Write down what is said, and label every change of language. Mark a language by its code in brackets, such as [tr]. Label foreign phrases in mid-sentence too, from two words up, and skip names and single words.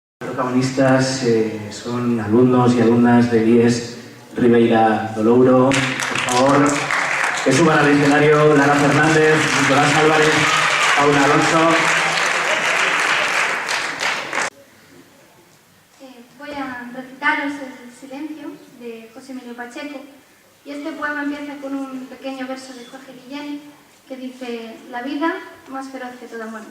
[es] protagonistas son alumnos y alumnas de IES Ribeira do Louro. Por favor, que suban al escenario Lara Fernández, Nicolás Álvarez, Paula Alonso. Voy a recitaros El silencio de José Emilio Pacheco, y este poema empieza con un pequeño verso de Jorge Guillén que dice: la vida más feroz que toda muerte.